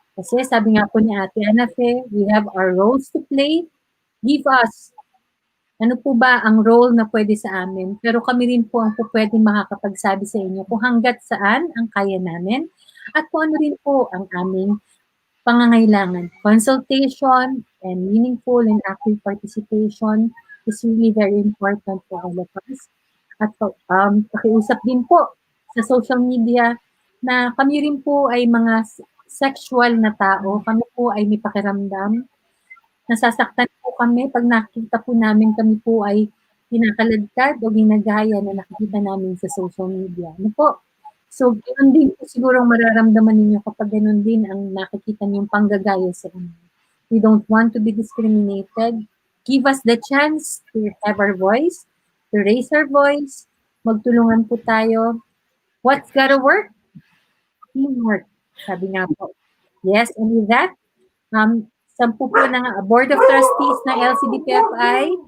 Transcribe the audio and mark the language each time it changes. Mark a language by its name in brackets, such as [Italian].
[Filipino] Kasi sabi nga po ni Ate Anafe, [English] we have our roles to play. Give us [Filipino] ano po ba ang role na pwede sa amin? Pero kami rin po ang po pwede makakapagsabi sa inyo kung hanggat saan ang kaya namin at kung ano rin po ang aming pangangailangan. [English] Consultation and meaningful and active participation is really very important for all of us. [Filipino] At pakiusap din po sa social media na kami rin po ay mga sexual na tao. Kami po ay may pakiramdam. Nasasaktan po kami pag nakita po namin kami po ay kinakaladkad o ginagaya na nakikita namin sa social media. Ano po? So, ganoon din po siguro mararamdaman ninyo kapag ganoon din ang nakikita niyong panggagaya sa inyo. [English] We don't want to be discriminated. Give us the chance to have our voice, to raise our voice. [Filipino] Magtulungan po tayo. [English] What's gotta work? Teamwork. [Filipino] Sabi nga po. Yes, and with that, 10 po ng Board of Trustees ng LCDPFI.